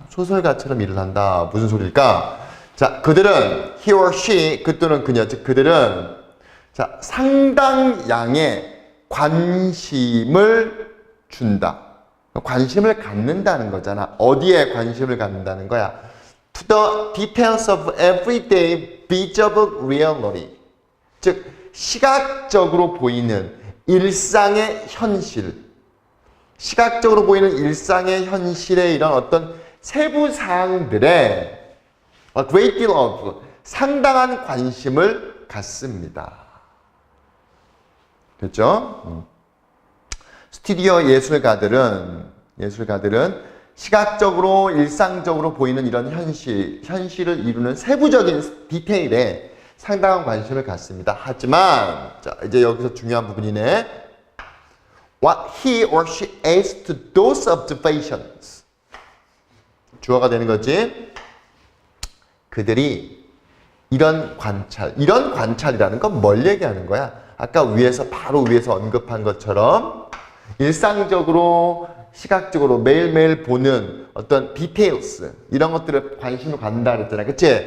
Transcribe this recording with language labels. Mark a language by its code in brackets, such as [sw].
[ko] 소설가처럼 일을 한다. 무슨 소리일까? 자, 그들은 [en] he or she, [ko] 그 또는 그녀, 즉 그들은 자, 상당량의 관심을 준다. 관심을 갖는다는 거잖아. 어디에 관심을 갖는다는 거야? [en] To the details of everyday visible reality. [ko] 즉 시각적으로 보이는 일상의 현실. 시각적으로 보이는 일상의 현실의 이런 어떤 세부 사항들에 [en] a great deal of [ko] 상당한 관심을 갖습니다. 됐죠? 스튜디오 예술가들은 시각적으로 일상적으로 보이는 이런 현실을 이루는 세부적인 디테일에 상당한 관심을 갖습니다. 하지만 자, 이제 여기서 중요한 부분이네. [en] What he or she adds to those observations. [ko] 주어가 되는 거지. 그들이 이런 관찰이라는 건 뭘 얘기하는 거야? 아까 바로 위에서 언급한 것처럼 일상적으로 시각적으로 매일매일 보는 어떤 디테일스 이런 것들에 관심을 갖는다 그랬잖아. 그치?